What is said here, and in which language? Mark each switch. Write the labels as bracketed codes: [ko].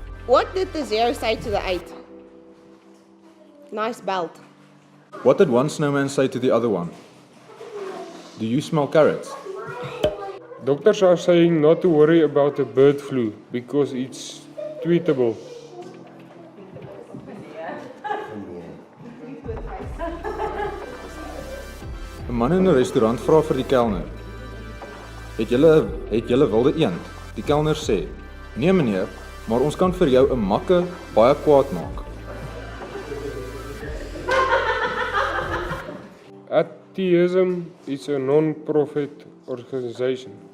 [en] What did the 0 say to the 8? Nice belt. What did one snowman say to the other one? Do you smell carrots? Doctors are saying not to worry about the bird flu because it's treatable. [af] 'n Man in 'n restaurant vra vir die kelner: Het julle wilde eend? Die kelner sê: Nee meneer, maar ons kan vir jou 'n makke baie kwaad maak. [en] Atheism is a non-profit organization.